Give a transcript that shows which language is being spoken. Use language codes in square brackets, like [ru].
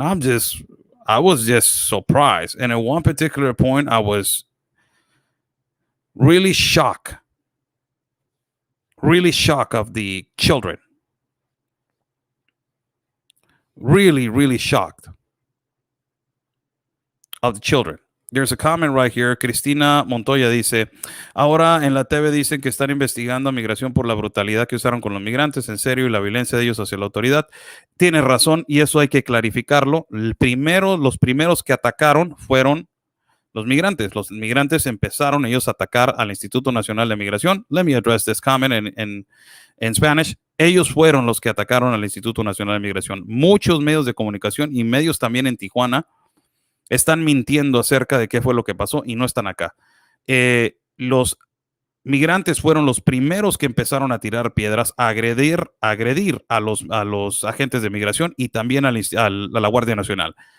[en] I was just surprised. And at one particular point, I was really shocked of the children. Really shocked of the children. There's a comment right here. [es] Cristina Montoya dice, ahora en la TV dicen que están investigando a migración por la brutalidad que usaron con los migrantes, en serio, y la violencia de ellos hacia la autoridad. Tiene razón, y eso hay que clarificarlo. Los primeros que atacaron fueron los migrantes. Los migrantes empezaron ellos a atacar al Instituto Nacional de Migración. [en] Let me address this comment in Spanish. [es] Ellos fueron los que atacaron al Instituto Nacional de Migración. Muchos medios de comunicación y medios también en Tijuana están mintiendo acerca de qué fue lo que pasó y no están acá. Los migrantes fueron los primeros que empezaron a tirar piedras, a agredir a los agentes de migración y también a la Guardia Nacional.